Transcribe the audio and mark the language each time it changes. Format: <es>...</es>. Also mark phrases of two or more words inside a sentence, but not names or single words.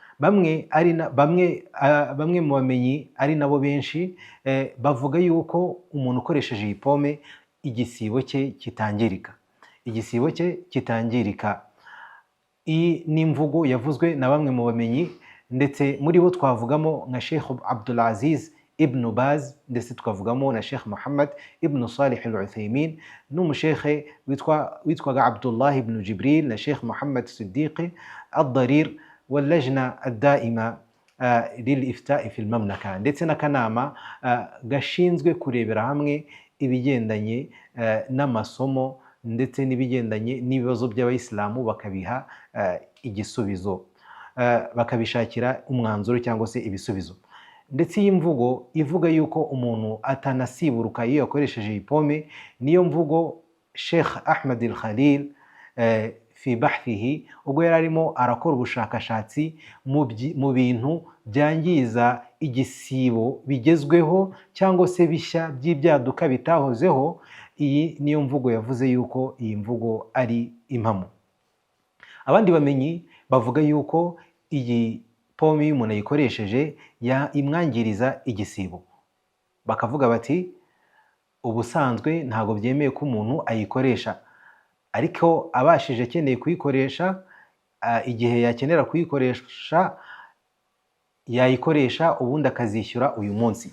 <rw>Bamwe mu bamenyi ari nabo benshi bavuga yuko umuntu ukoresheje iyi pome igisibo cye kitangirika, igisibo cye kitangirika. Iyi ni imvugo yavuzwe na bamwe mu bamenyi, ndetse muri bo twavugamo nka Sheikh Abdulaziz ibn Baz, ndetse tukavugamo na Sheikh Muhammad ibn Salih al-Uthaymin, n'umushekhe witwaga Abdullah ibn Jibril, na Sheikh Muhammad Siddiqi al-Darir</rw> <ar>واللجنة الدائمة للإفتاء في المملكة,</ar> <rw>ndetse n'akanama gashinzwe kurebera hamwe ibigendanye n'amasomo ndetse n'ibigendanye n'ibibazo by'abayisilamu, bakabiha igisubizo, bakabishakira umwanzuro cyangwa se ibisubizo. Ndetse iyi mvugo ivuga yuko umuntu atanasiburuka iyo yakoresheje iyi pome, niyo mvugo Sheikh Ahmed al-Khalil</rw> <ar>في بحثه,</ar> <rw>ubwo yari arimo arakora ubushakashatsi mu bintu byangiza igisibo bigezweho cyangwa se bishya by'ibyaduka bitahozeho. Iyi niyo mvugo yavuze yuko iyi mvugo ari impamo. Abandi bamenyi bavuga yuko iyi pome iyo umuntu ayikoresheje imwangiriza igisibo, bakavuga bati ubusanzwe ntabwo byemeye ko umuntu ayikoresha, ariko abashije akeneye kuyikoresha, igihe yakenera kuyikoresha yayikoresha, ubundi akazishyura uyu munsi.</rw>